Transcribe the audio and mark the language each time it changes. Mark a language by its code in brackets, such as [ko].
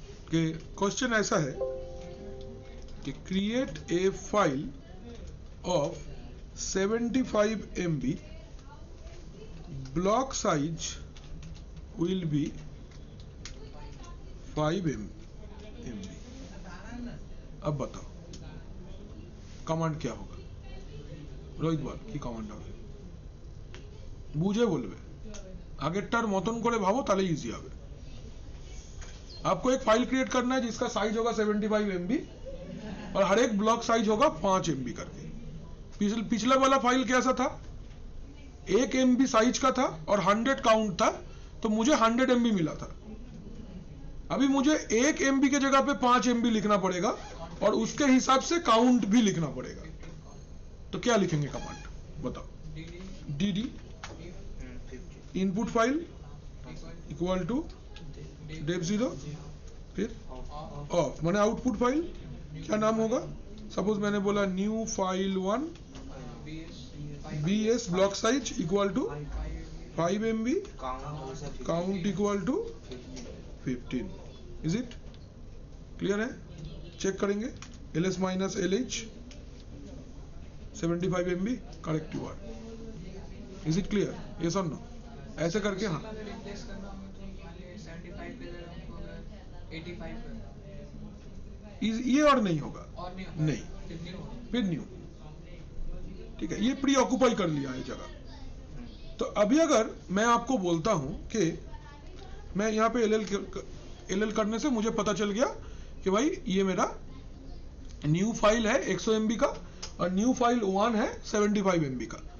[hi] कि क्वेश्चन ऐसा है कि [en] Create a file of 75 MB, block size will be 5 MB। [hi] अब बताओ कमांड क्या होगा, [bn] রোহিত বল কি কমান্ড হবে, বুঝে বলবে, আগেরটার মতন করে ভাবো তাহলে ইজি হবে। [hi] आपको एक फाइल क्रिएट करना है जिसका साइज होगा 75 MB और हर एक ब्लॉक साइज होगा 5 MB करके। पिछला वाला फाइल कैसा था, 1 MB साइज का था और 100 काउंट था, तो मुझे 100 MB मिला था। अभी मुझे 1 MB के जगह पे 5 MB लिखना पड़ेगा और उसके हिसाब से काउंट भी लिखना पड़ेगा। तो क्या लिखेंगे कमांड बताओ, dd input file equal to Dave 0, फिर ऑफ माने आउटपुट फाइल, क्या नाम होगा, सपोज मैंने बोला new file 1 [en] BS block size equal to 5 MB, [hi] count [en] count equal to 15. Is it clear है? [hi] चेक करेंगे [en] LS minus LH 75 MB, correct you are. Is it clear? Yes or no? [hi] ऐसे करके हाँ अगर रिप्लेस करना हो तो मान लीजिए 75 पे जगह हमको अगर 85 कर ये और नहीं होगा, और नहीं होगा, नहीं, फिर नहीं होगा। फिर न्यू, ठीक है, ये प्री ऑक्यूपाई कर लिया है जगह। तो अभी अगर मैं आपको बोलता हूं कि मैं यहाँ पे एल करने से मुझे पता चल गया कि भाई ये मेरा न्यू फाइल है 100 MB का और न्यू फाइल 1 है 75 MB का।